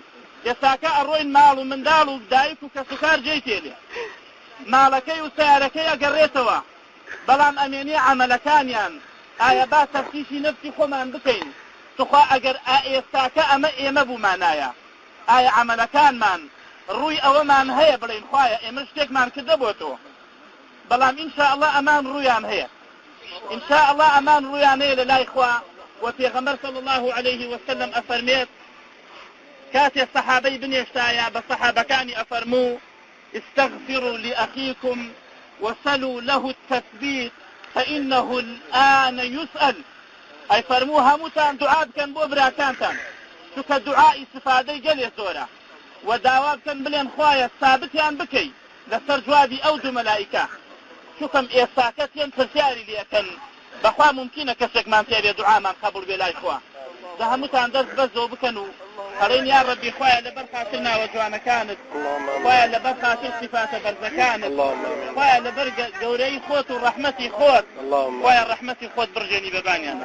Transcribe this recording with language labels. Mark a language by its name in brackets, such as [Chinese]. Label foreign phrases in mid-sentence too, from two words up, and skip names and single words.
[Central Kurdish] ئێستاکە ئەڕۆین ماڵ و منداڵ و دایک و کەس و کار جێی تێلێ، ماڵەکەی و سیارەکەی ئەگەڕێتەوە، بەڵام ئەمێنێ عەمەلەکانیان ئایا با تەفتیشی نەفسی خۆمان بکەین، توخوا ئەگەر ئێستاکە ئەمە ئێمە بوومانایە، ئایا عەمەلەکانمان ڕووی ئەوەمان هەیە بڵێن خوایە ئێمە شتێکمان کردە بۆ تۆ، بەڵام [Arabic] ئینشاء الله [Central Kurdish] ئەمان ڕوویان هەیە، [Arabic] ئینشاء الله [Central Kurdish] ئەمان ڕوویان هەیە لە لای خوا. و پێغەمبەر [Arabic] صلی الله عليه وسلم [Central Kurdish] ئەفەرمێت کاتێ سەحابەی بنێشتایە بە سەحابەکانی ئەفەرموو [Arabic] استغفروا لأخيكم وسلوا له التثبيت فإنه الآن يسأل. [Central Kurdish] أي فرموا هموتان دعاء بكن بو براكانتان، چونکە دعاء استفادەی گەلێ زۆرە، و داوا بکەن بڵێن خوایە ثابتیان بکەی لەسەر جوابی ئەو 2 مەلائیکە، چونکەم ئێستاکە تێن پرسیاری لێکەن بەخوا ممکنە کەسێکمان تێبێ دعامان قبول بێ لای خوا. دا هەمووتان دەست بەرزەوە بکەن و ئەڵێن [Arabic] یا ڕەبی [Central Kurdish] خوایە لەبەر خاتر ناوە جوانەکانت، خوایە لەبەر خاتر صفاتە بەرزەکانت، خوایە لەبەر گەورەی خۆت و ڕەحمەتی خۆت، خوایە ڕەحمەتی خۆت بڕژێنی بەبانیانە.